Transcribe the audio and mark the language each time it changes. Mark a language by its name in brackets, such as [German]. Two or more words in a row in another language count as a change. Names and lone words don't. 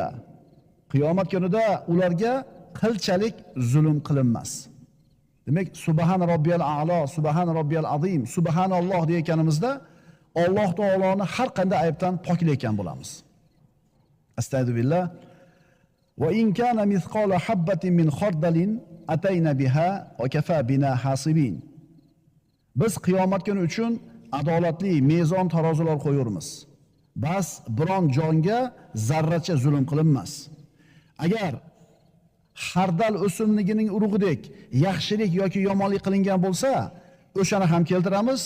[Uzbek] Qiyomat kunida ularga qilchalik zulm qilinmas. Demak, [Arabic] سبحان ربي الأعلى سبحان ربي العظيم, [Uzbek] subhanalloh deyotganimizda Alloh taoloni har qanday aybdan poklayotgan bo'lamiz. Astagfirullah. [Arabic] وإن كان مثقال حبة من خردل أتينا بها وكفى بنا حاسبين. [Uzbek] Biz qiyomat kuni uchun adolatli mezon tarozilar qo'yamiz. Bas biron jonga zarracha zulm qilinmas. Agar xardal o'simligining urug'idek yaxshilik yoki yomonlik qilingan bo'lsa, o'shani ham keltiramiz.